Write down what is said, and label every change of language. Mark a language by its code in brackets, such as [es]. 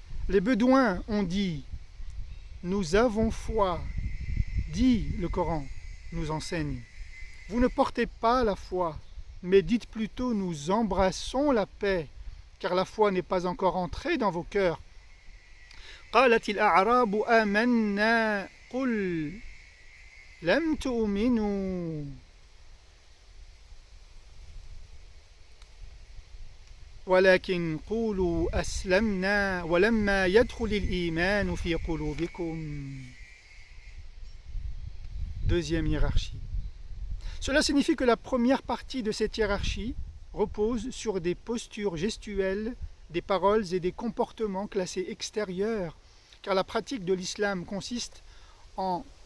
[fr] Les Bédouins ont dit « Nous avons foi », dit le Coran, nous enseigne. Vous ne portez pas la foi, mais dites plutôt « Nous embrassons la paix », car la foi n'est pas encore entrée dans vos cœurs. [ar] قالت الأعراب آمنا قل لم تؤمنوا ولكن قولوا أسلمنا ولما يدخل الإيمان في قلوبكم. [fr] Deuxième hiérarchie. Cela signifie que la première partie de cette hiérarchie repose sur des postures gestuelles, des paroles et des comportements classés extérieurs, car la pratique de l'islam consiste en